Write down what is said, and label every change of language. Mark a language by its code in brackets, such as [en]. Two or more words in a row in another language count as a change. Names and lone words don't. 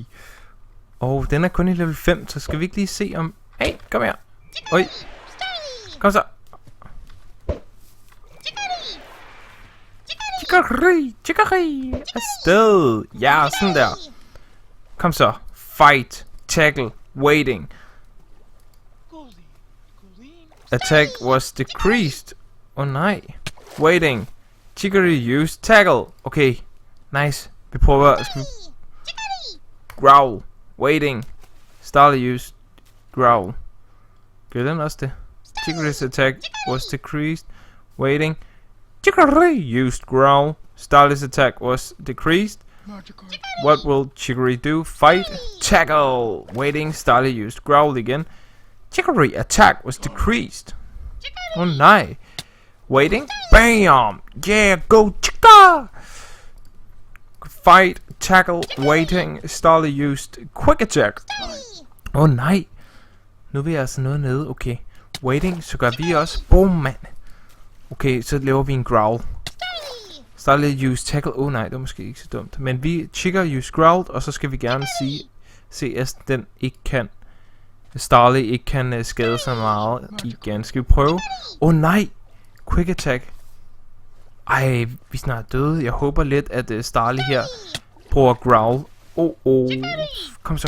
[da] Og den er kun i level 5, så skal vi ikke lige se om... Hey, kom her. Oj. Kom så. Chicory. Afsted. Ja, sådan der. Kom så. [en] Fight. Tackle. Waiting. Attack was decreased. Nej. Waiting. Chicory used tackle. Okay, nice. [da] Vi prøver. Skal vi... [en] Growl. Waiting. Starly used growl. [da] Gør den også det? [en] Chicory's attack was decreased. Waiting. Chicory used growl. Starly's attack was decreased. What will Chicory do? Fight. Tackle. Waiting. Starly used growl again. Chicory attack was decreased. [da] Oh nej. [en] Waiting. Bam. Yeah, go Chica. Fight. Tackle. Waiting. Starly used quick attack. [da] Oh nej. Nu er vi altså noget nede. [en] Okay. Waiting. [da] Så gør vi også. Boom, mand. Okay, så laver vi en growl. [en] Starly use tackle. [da] Oh nej, det var måske ikke så dumt. Men vi [en] Chica use growl. [da] Og så skal vi gerne se at den ikke kan. Starly ikke kan skade så meget igen. Skal vi prøve? Oh nej. [en] Quick attack. [da] Ej, vi er snart døde. Jeg håber lidt at Starly her prøver at growl.